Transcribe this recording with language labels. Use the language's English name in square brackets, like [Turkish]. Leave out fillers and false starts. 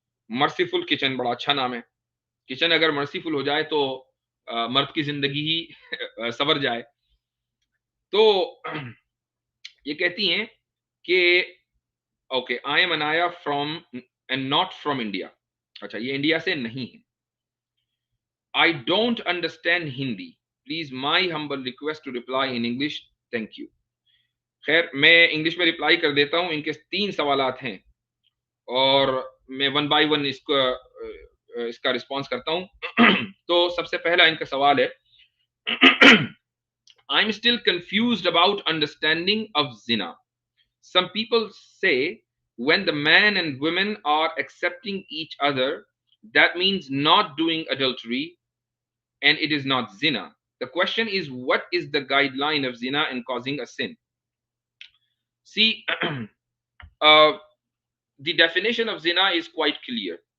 [Urdu] Merciful kitchen بڑا اچھا نام ہے. کچن اگر مرسیفل ہو جائے تو مرد کی زندگی ہی سنور جائے. تو یہ کہتی ہیں کہ [English] Okay I am Anaya from and not from India. [Urdu] اچھا یہ انڈیا سے نہیں ہے. [English] I don't understand Hindi. Please my humble request to reply in English. Thank you. [Urdu] خیر میں انگلش میں رپلائی کر دیتا ہوں. ان کے 3 سوالات ہیں اور میں 1 by 1 اس کا رسپانس کرتا ہوں. تو سب سے پہلا ان کا سوال ہے [English] I'm still confused about understanding of zina. Some people say when the man and women are accepting each other, that means not doing adultery and it is not zina. The question is, what is the guideline of zina and causing a sin? See, the definition of zina is quite clear.